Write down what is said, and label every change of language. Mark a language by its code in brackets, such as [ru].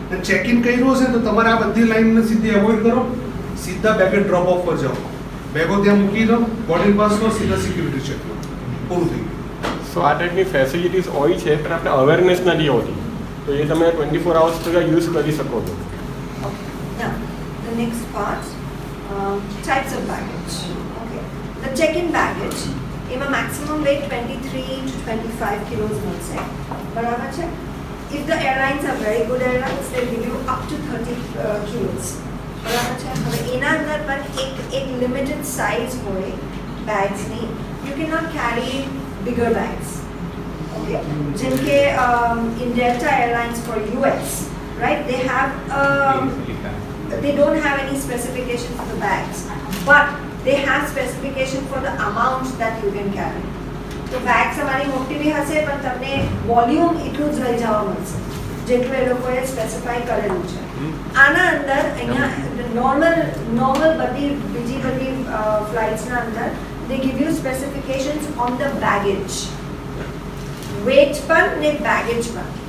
[gu] અને ચેકિંગ કર્યું હશે તો તમારે આ બધી લાઈનને સીધી એવોઇડ કરો, સીધા બેગેજ ડ્રોપ ઓફ પર જાઓ, બેગો ત્યાં મૂકી દો, બોર્ડિંગ પાસ લો, સીધા સિક્યુરિટી ચેક લો, પૂરું થઈ ગયું. સો આ ટાઈપની ફેસિલિટીઝ હોય છે પણ આપણે અવેરનેસ નથી હોતી, તો એ તમે [en] 24 hours [gu] સુધી યુઝ કરી શકો છો. [en] Now, the next part, types of baggage. Okay. The check-in baggage, એમાં maximum weight 23 to 25 kilos [gu] મળશે, બરાબર છે. [en] If the airlines are very good airlines, they give you up to 30 kilos, [gu] બરાબર છે. હવે એના અંદર પણ એક limited size હોય bagsની. [en] You cannot carry bigger bags. Okay. જેમ કે in Delta Airlines for US, right, they don't have any specification for the bags, but they have specification for the amount that you can carry. [gu] તો bag તમારી મોટી બી હશે પણ તમને volume એટલું જ લઈ જવા મળશે જેટલું એ લોકોએ સ્પેસિફાઈ કરેલું છે. આના અંદર અહીંયા નોર્મલ બીજી બધી ફ્લાઇટ્સના અંદર [en] they give you specifications on the baggage, [gu] weight પણ ને baggage પણ.